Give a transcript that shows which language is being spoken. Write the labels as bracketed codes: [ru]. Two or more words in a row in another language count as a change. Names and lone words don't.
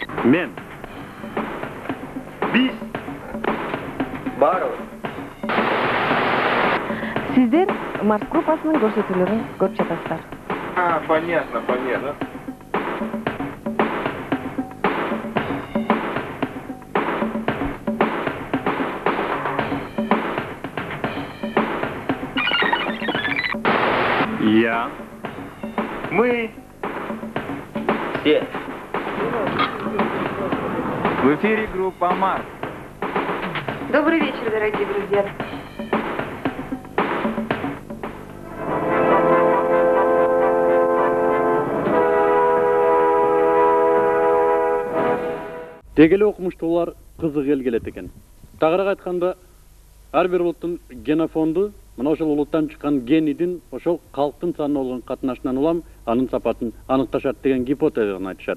[ky] Мен. Биз. Баарыбыз. Сиздер Марс группасынын көрсөтүүлөрүн көрүп жатасыздар. [ru] Понятно. Я. Мы. Все. В эфире группа Марс. Добрый вечер, дорогие друзья. [ky] Дегеле окумуштуулар кызык эл келет экен. Тагыраак айтканда, ар бир улуттун генофонду мына ошол улуттан чыккан генидин ошол калктын санына болгон катнашынан улам анын сапатын аныкташат деген гипотезаны айтышат.